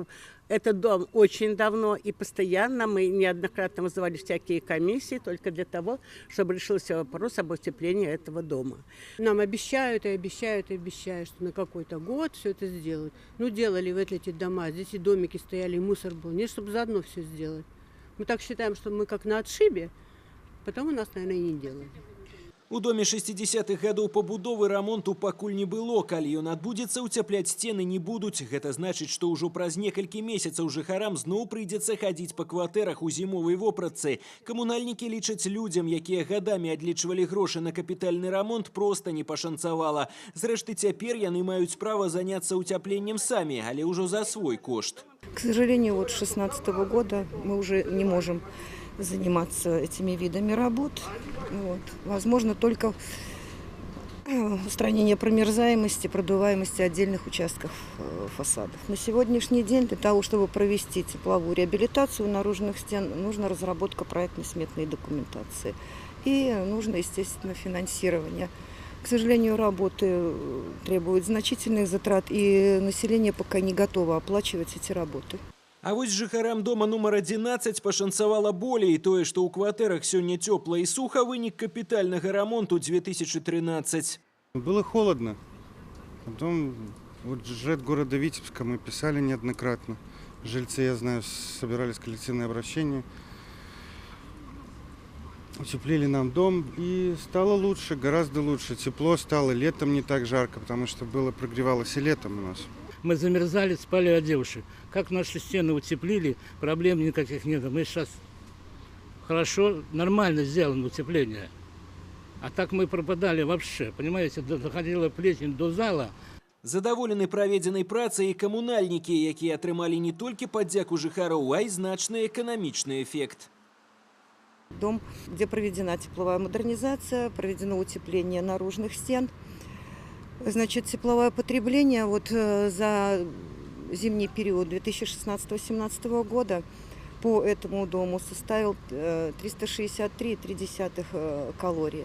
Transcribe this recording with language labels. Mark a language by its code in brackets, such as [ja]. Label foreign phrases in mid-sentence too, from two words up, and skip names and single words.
[ru] Этот дом очень давно и постоянно мы неоднократно вызывали всякие комиссии только для того, чтобы решился вопрос об утеплении этого дома. Нам обещают и обещают и обещают, что на какой-то год все это сделают. Ну, делали вот эти дома, здесь и домики стояли, и мусор был. Нет, чтобы заодно все сделать. Мы так считаем, что мы как на отшибе, потом у нас, наверное, и не делали. [be] У доме 60-х гадоў пабудовы рамонту пакуль не было. Калі ён адбудзецца, уцяпляць сцены не будуць. Гэта значыць, што ўжо праз некалькі месяцаў жыхарам зноў прыйдзецца хадзіць па кватэрах у зімовай вопратцы. Камунальнікі лічаць, людзям, якія гадамі адлічвалі грошы на капітальны рамонт, проста не пашанцавала. Зрэшты, цяпер яны маюць права заняцца уцяпленнем самі, але ўжо за свой кошт. [ru] К сожалению, вот с 2016 года мы уже не можем заниматься этими видами работ. Вот. Возможно, только устранение промерзаемости, продуваемости отдельных участков фасадов. На сегодняшний день для того, чтобы провести тепловую реабилитацию наружных стен, нужна разработка проектно-сметной документации. И нужно, естественно, финансирование. К сожалению, работы требуют значительных затрат, и население пока не готово оплачивать эти работы. [be] А вось жыхарам дома нумар 11 пашанцавала болей. Тое, што ў кватэрах сёння цёпла і суха, вынік капітальнага рамонту 2013. [ru] Было холодно. Потом вот жред города Витебска мы писали неоднократно. Жильцы, я знаю, собирались коллективное обращение. Утеплили нам дом, и стало лучше, гораздо лучше. Тепло стало, летом не так жарко, потому что прогревалось и летом у нас. Мы замерзали, спали одевши. Как наши стены утеплили, проблем никаких нет. Мы сейчас хорошо, нормально сделано утепление. А так мы пропадали вообще. Понимаете, доходила плесень до зала. [be] Задаволены праведзенай працай і камунальнікі, якія атрымалі не толькі падзяку жыхароў, а і значны эканамічны эффект. [ru] Дом, где проведена тепловая модернизация, проведено утепление наружных стен. Значит, тепловое потребление вот за зимний период 2016-2017 года по этому дому составил 363,3 калории.